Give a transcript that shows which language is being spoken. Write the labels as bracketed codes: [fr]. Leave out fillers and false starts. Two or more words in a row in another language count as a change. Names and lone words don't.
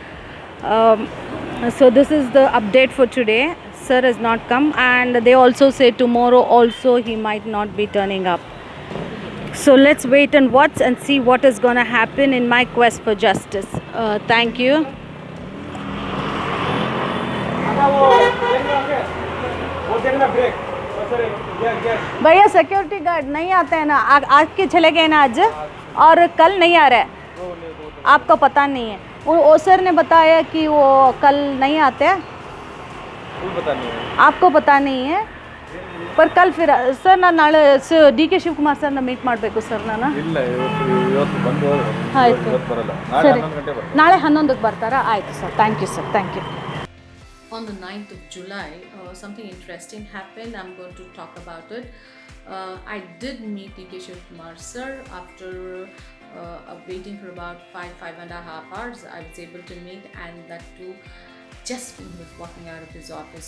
[en] So this is the update for today. Sir has not come, and they also say tomorrow also he might not be turning up. So let's wait and watch and see what is going to happen in my quest for justice. Thank you. [hi] भैया [en] security guard [hi] नहीं आते हैं ना, आज के चले गए ना आज, और कल नहीं आ रहा है, आपको पता नहीं है। वो सर ने बताया कि वो कल नहीं आते हैं, पता नहीं है, आपको पता नहीं है, पर कल फिर सर ना [kn] ನಾಳೆ ಡಿ ಕೆ ಶಿವಕುಮಾರ್ ಸರ್ನ ಮೀಟ್ ಮಾಡಬೇಕು ಸರ್ ನಾನು. ಇಲ್ಲ ಇವತ್ತು ಬಂದು ಆಯ್ತು, ಇವತ್ತು ಬರಲ್ಲ, ನಾಳೆ 11 ಗಂಟೆ ಬರ್ತಾರೆ, ನಾಳೆ 11ಕ್ಕೆ ಬರ್ತಾರಾ? ಆಯ್ತು ಸರ್, [en] thank you sir, thank you. On the 9th of July, something interesting happened. I'm going to talk about it. I did meet DK Shiv Kumar sir after waiting for about 5.5 hours. I was able to meet, and that too just when he was walking out of his office.